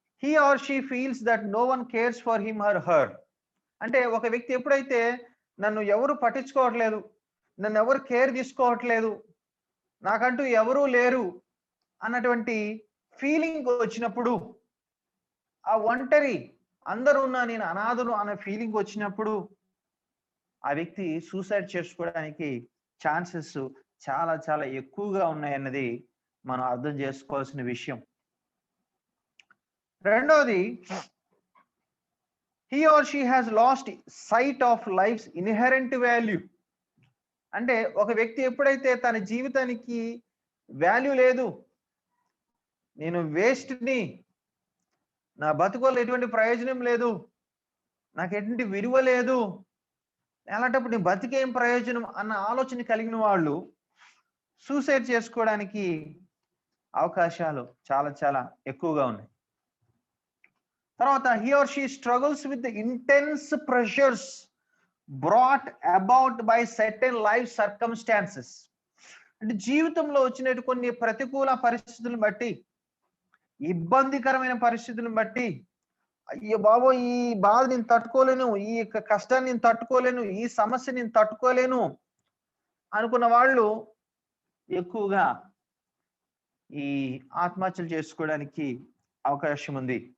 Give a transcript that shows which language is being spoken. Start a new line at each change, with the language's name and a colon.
English: He or she feels that no one cares for him or her.
Telugu: అంటే ఒక వ్యక్తి ఎప్పుడైతే నన్ను ఎవరు పట్టించుకోవట్లేదు, నన్ను ఎవరు కేర్ తీసుకోవట్లేదు, నాకంటూ ఎవరూ లేరు అన్నటువంటి ఫీలింగ్ వచ్చినప్పుడు, ఆ ఒంటరి అందరున్నా నేను అనాథను అనే ఫీలింగ్ వచ్చినప్పుడు, ఆ వ్యక్తి సూసైడ్ చేసుకోవడానికి ఛాన్సెస్ చాలా చాలా ఎక్కువగా ఉన్నాయన్నది మనం అర్థం చేసుకోవాల్సిన విషయం.
English: రెండోది, he or she has lost sight of life's inherent value.
Telugu: అంటే ఒక వ్యక్తి ఎప్పుడైతే తన జీవితానికి వాల్యూ లేదు, నేను వేస్ట్‌ని, నా బతుకు వల్ల ఎటువంటి ప్రయోజనం లేదు, నాకు ఎటువంటి విలువ లేదు, అలాంటప్పుడు నీ బతికేం ప్రయోజనం అన్న ఆలోచన కలిగిన వాళ్ళు సూసైడ్ చేసుకోవడానికి అవకాశాలు చాలా చాలా ఎక్కువగా ఉన్నాయి.
English: తర్వాత he or she struggles with the intense pressures brought about by certain life circumstances.
Telugu: అంటే జీవితంలో వచ్చినట్టు కొన్ని ప్రతికూల పరిస్థితులను బట్టి, ఇబ్బందికరమైన పరిస్థితులను బట్టి, అయ్యో బాబోయ్! ఈ బాధ నేను తట్టుకోలేను, ఈ కష్టాన్ని నేను తట్టుకోలేను, ఈ సమస్య నేను తట్టుకోలేను అనుకున్న వాళ్ళు ఎక్కువగా ఈ ఆత్మహత్యలు చేసుకోవడానికి అవకాశం ఉంది.